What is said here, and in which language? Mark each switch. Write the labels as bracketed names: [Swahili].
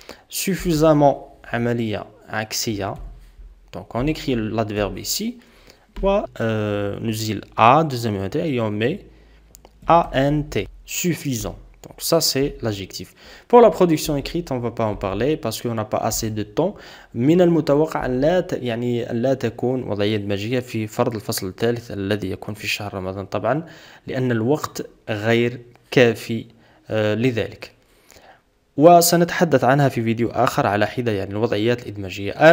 [Arabic] Suffisamment عملية عكسية. [French] Donc on écrit l'adverbe ici. [Arabic] ونزيل [French] A, deuxième ENT et on met ANT, suffisant. Donc ça c'est l'adjectif. Pour la production écrite, on ne va pas en parler parce qu'on n'a pas assez de temps. [Arabic] من المتوقع أن لا تكون وضعية إدماجية في فرض الفصل الثالث الذي يكون في شهر رمضان طبعا، لأن الوقت غير كافي لذلك. وسنتحدث عنها في فيديو آخر على حدة، يعني الوضعيات الإدماجية.